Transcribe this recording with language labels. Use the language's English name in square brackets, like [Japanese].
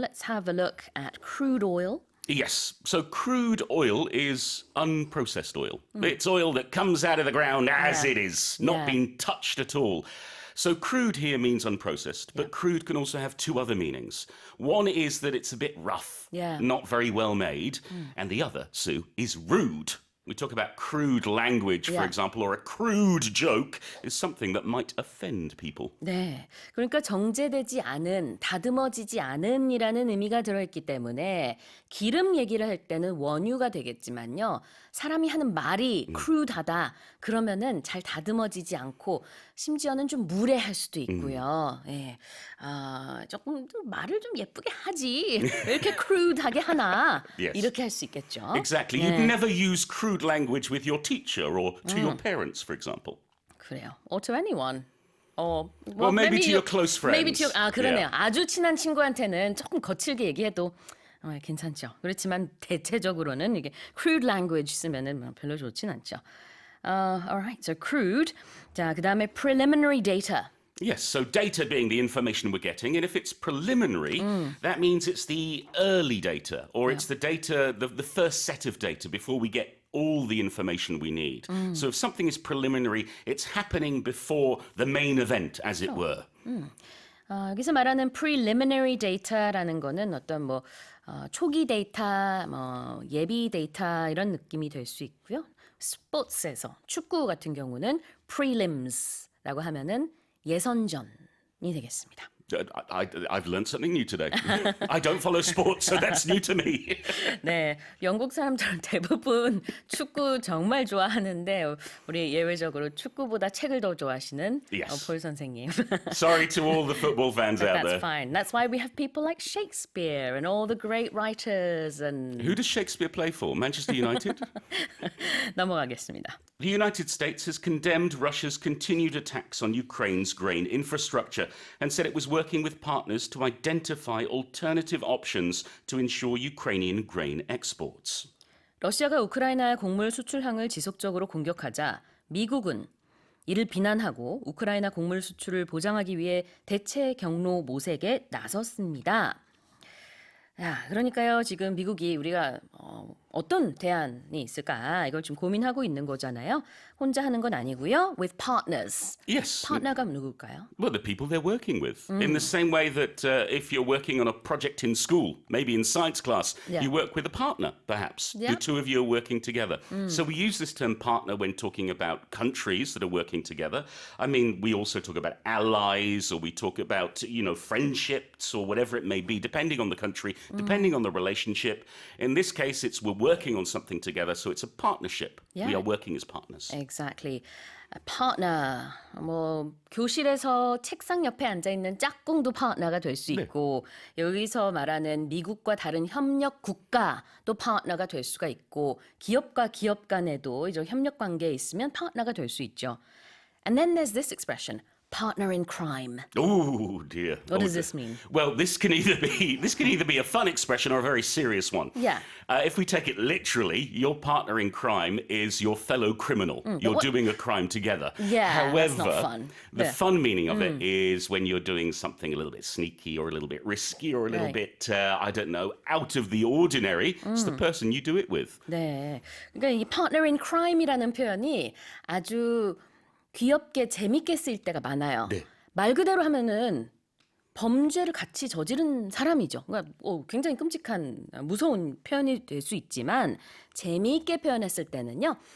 [English] Let's have a look at crude oil. Yes, so crude oil is unprocessed oil. It's oil that comes out of the ground as it is, not been touched at all. So crude here means unprocessed, but crude can also have two other meanings. One is that it's a bit rough, not very well made, and the other, Sue, is rude. We talk about crude language, for example, or a crude joke is something that might offend people. [Korean] 네, 그러니까 정제되지 않은, 다듬어지지 않은이라는 의미가 들어있기 때문에 기름 얘기를 할 때는 원유가 되겠지만요. 사람이 하는 말이 crude하다. 그러면은 잘 다듬어지지 않고 심지어는 좀 무례할 수도 있고요. 예, 조금 좀 말을 좀 예쁘게 하지. 왜 이렇게 crude하게 하나? [English] Yes. [Korean] 이렇게 할 수 있겠죠. [English] Exactly. You'd never use crude language with your teacher or to your parents, for example. [Korean] 그래요. [English] Or to anyone. Well, maybe to your close friends. Maybe to your, [Korean] 그러네요. [English] Yeah. [Korean] 아주 친한 친구한테는 조금 거칠게 얘기해도 괜찮죠. 그렇지만 대체적으로는 이게 crude language 쓰면은 별로 좋진 않죠. [English] Alright, so crude. [Korean] 자, 그다음에 preliminary data. [English] Yes, so data being the information we're getting, and if it's preliminary, that means it's the early data, or it's the data, the first set of data before we get all the information we need. So if something is preliminary, it's happening before the main event, as it were. [Korean] 여기서 말하는 preliminary data라는 거는 어떤 초기 데이터, 예비 데이터 이런 느낌이 될 수 있고요. 스포츠에서 축구 같은 경우는 prelims라고 하면은 예선전이 되겠습니다. [English] I've learned something new today. I don't follow sports, so that's new to me. [Korean] 네, 영국 사람들은 대부분 축구 정말 좋아하는데 우리 예외적으로 축구보다 책을 더 좋아하시는 [English] Yes. [Korean] 폴 선생님. [English] Sorry to all the football fans out That's there. fine. That's why we have people like Shakespeare and all the great writers and Who does Shakespeare play for? Manchester United? [Korean] 넘어가겠습니다. [English] The United States has condemned Russia's continued attacks on Ukraine's grain infrastructure and said it was working with partners to identify alternative options to ensure Ukrainian grain exports. [Korean] 러시아가 우크라이나의 곡물 수출항을 지속적으로 공격하자 미국은 이를 비난하고 우크라이나 곡물 수출을 보장하기 위해 대체 경로 모색에 나섰습니다. 야, 그러니까요, 지금 미국이 우리가 어떤 대안이 있을까 이걸 좀 고민하고 있는 거잖아요. 혼자 하는 건 아니고요. [English] With partners. Yes. [Korean] 파트너가 누굴까요? [English] Well, the people they're working with. In the same way that if you're working on a project in school, maybe in science class, you work with a partner, perhaps. Yeah. The two of you are working together. So we use this term partner when talking about countries that are working together. I mean, we also talk about allies, or we talk about, friendships, or whatever it may be, depending on the country, depending on the relationship. In this case, it's we're working on something together, so it's a partnership. Yeah. We are working as partners. Exactly. 파트너. [Korean] 교실에서 책상 옆에 앉아 있는 짝꿍도 파트너가 될 수 있고 여기서 말하는 미국과 다른 협력 국가도 파트너가 될 수가 있고 기업과 기업 간에도 이제 협력 관계에 있으면 파트너가 될 수 있죠. [English] And then there's this expression. Partner in crime. Oh dear. What does this mean? Well, this can either be a fun expression or a very serious one. Yeah. If we take it literally, your partner in crime is your fellow criminal. You're doing a crime together. Yeah, However, that's not fun. the Yeah. fun meaning of it is when you're doing something a little bit sneaky or a little bit risky or a little Right. bit, I don't know, out of the ordinary. It's the person you do it with. [Korean] 네. 그러니까 이 partner in crime이라는 표현이 아주 귀엽게 재밌게 쓰일 때가 많아요. 네. 말 그대로 하면은 범죄를 같이 저지른 사람이죠. 그러니까 굉장히 끔찍한 무서운 표현이 될 수 있지만 재미있게 표현했을 때는요.